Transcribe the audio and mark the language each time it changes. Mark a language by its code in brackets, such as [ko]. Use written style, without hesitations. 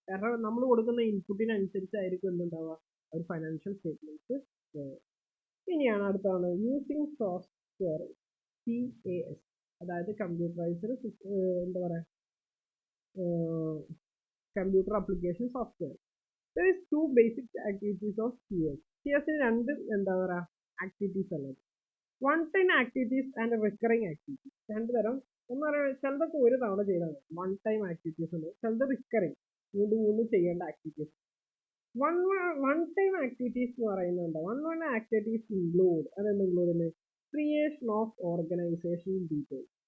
[ml] കാരണം നമ്മൾ കൊടുക്കുന്ന ഇൻപുട്ടിനനുസരിച്ചായിരിക്കും എന്തുണ്ടാവുക, ഒരു ഫൈനാൻഷ്യൽ സ്റ്റേറ്റ്മെന്റ്സ്. ഇനിയാണ് അടുത്താണ് യൂസിങ് സോഫ്റ്റ്വെയർ CAS, അതായത് കമ്പ്യൂട്ടറൈസ്ഡ് എന്താ പറയുക computer application software. [en] There is two basic activities of CS. [ml] CS രണ്ട് എന്താ പറയുക ആക്ടിവിറ്റീസ് ഉള്ളത്, [en] One time activities and recurring activities. [ml] രണ്ട് തരം. എന്ന് പറയുന്നത് ചിലതൊക്കെ ഒരു തവണ ചെയ്താണ് വൺ ടൈം ആക്ടിവിറ്റീസ് ഉണ്ട്, ചിലത് റിക്കറിങ് വീണ്ടും ചെയ്യേണ്ട ആക്ടിവിറ്റീസ്. വൺ ടൈം ആക്ടിവിറ്റീസ് എന്ന് പറയുന്നുണ്ട്. വൺ ആക്ടിവിറ്റീസ് ഇൻക്ലൂഡ്, അതെന്ത് include, [en] Creation of organisation details.